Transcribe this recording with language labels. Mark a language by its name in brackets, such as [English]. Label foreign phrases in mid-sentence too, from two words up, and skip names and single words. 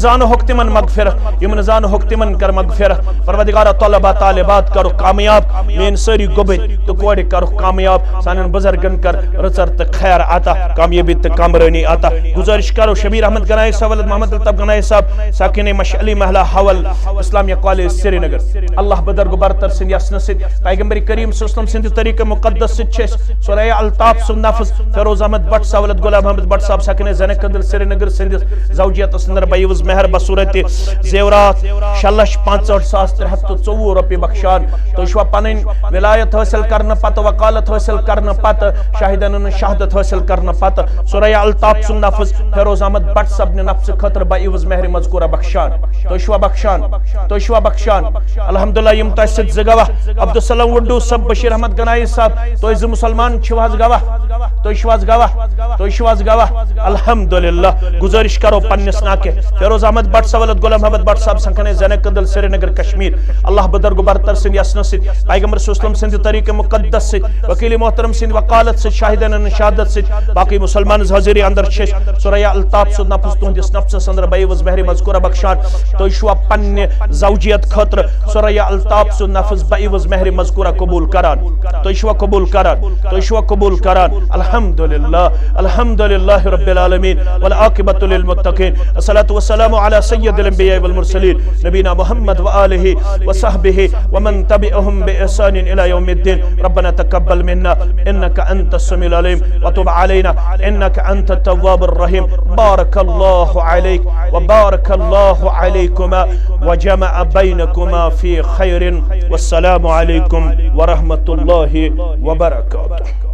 [Kashmiri] زانہوکھ تِمن مغفرت یِم نہٕ زانہوکھ تِمن کر مغفرت پروردگارا طلبا طالبات کرُکھ کامیاب میٲنۍ سٲری گوٚبٕرۍ تہٕ کورِ کرُکھ کامیاب سانٮ۪ن بُزرگن کر رٕژر تہٕ خیر عطا کامیٲبی تہٕ کامرٲنی عطا گُزٲرِش کرو شبیر احمد گنایی صاحب ولد محمد الطب گنایی صاحب ساکِنِ مشعلی محلہ حول اسلامیہ کالج سری نگر اللہ بدر گو برتر سٕنٛدِ یژھنہٕ سۭتۍ پیغمبر کریم [Arabic] صلی اللہ علیہ [Kashmiri] وسلم سٕنٛدِ طریقہٕ مُقدس سۭتۍ چھ سورہ الطاف سن نفس فیروز احمد بٹ سولت غلام احمد بٹ صاحب سکنے زین قدل سری نگر سندس زوجیت سندر بیوز مہر بصورت زیورات 6,65,324 رۄپیہِ بخشان تو شوا پنن ولایت حاصل کرنے پتہ وکالت حاصل کرنے پتہ شاہدن شہادت حاصل کرنے پتہ سورہ الطاف سن نفس فیروز احمد بٹ صاحب نے نفس خطر بیوز مہر مذکورہ بخشان تو شوا بخشان الحمدللہ یم تہ سد ز گواہ عبدالسلام وڈو صاحب بشیر احمد گنائی صاحب تو ز مسلمان چھواز گواہ الحمدللہ گزارش کرو پنس ناکہ فیروز احمد بٹ سولت غلام احمد بٹ صاحب سنکھنے زین قدل سری نگر کشمیر اللہ بدرگ برتر سند یسن سد پیغمبر [Arabic] صلی اللہ علیہ وسلم [Kashmiri] سند طریق مقدس سد وکیل محترم سند وکالت سد شاہدن شہادت سد باقی مسلمان حاضری اندر چھ سورہ الطاف سد نفس تہندس نفسس اندر بیوز مہر مذکورہ بخشان تو شوا پنہ زوجیت خاطر سورہ الطاف سد نفس بیوز مہر مذکورہ قبول کران تو شوا قبول کران [Arabic] الحمدللہ رب العالمین والعاقبۃ للمتقین الصلاۃ والسلام علی سید الانبیاء والمرسلین نبینا محمد وآلہ وصحبہ ومن تبعهم بإحسان الى یوم الدین ربنا تقبل منا انک انت السمیع العلیم وتب علینا انک انت التواب الرحیم بارک اللہ علیک وبارک اللہ علیکما وجمع بینکما فی خیر والسلام علیکم ورحمۃ اللہ وبرکاتہ.